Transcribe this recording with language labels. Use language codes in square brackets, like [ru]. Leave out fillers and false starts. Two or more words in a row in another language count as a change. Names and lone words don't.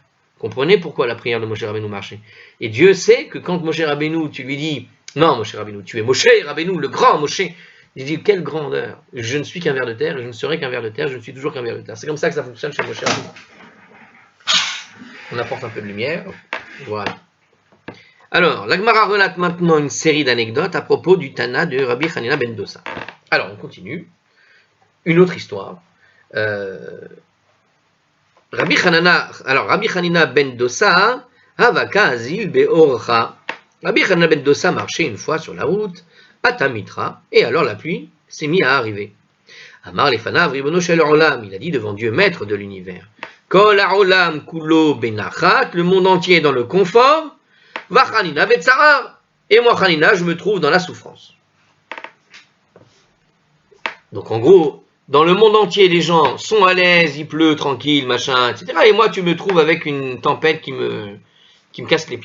[fr] Comprenez pourquoi la prière de Moshe Rabbeinu marchait. Et Dieu sait que quand Moshe Rabbeinu, tu lui dis, non Moshe Rabbeinu, tu es Moshe Rabbeinu, le grand Moshe, il dit, quelle grandeur, je ne suis qu'un ver de terre, et je ne serai qu'un ver de terre, je ne suis toujours qu'un ver de terre. C'est comme ça que ça fonctionne chez Moshe Rabbeinu. On apporte un peu de lumière, voilà. Alors, la Gemara relate maintenant une série d'anecdotes à propos du Tana de Rabbi Hanina ben Dosa. Alors, on continue. Une autre histoire. [arc] Rabbi Hanina ben Dosa, הוה קא אזיל באורחא. [fr] Rabbi Hanina ben Dosa marchait une fois sur la route, [arc] אתא מיטרא, [fr] et alors la pluie s'est mise à arriver. [he] אמר לפניו רבונו של עולם, [fr] il a dit devant Dieu, maître de l'univers. [he] כל העולם כולו בנחת, [fr] le monde entier est dans le confort. [he] וחנינא בצער, [fr] et moi Hanina, je me trouve dans la souffrance. Donc en gros, dans le monde entier, les gens sont à l'aise, il pleut, tranquille, machin, etc. Et moi, tu me trouves avec une tempête qui me casse les pieds.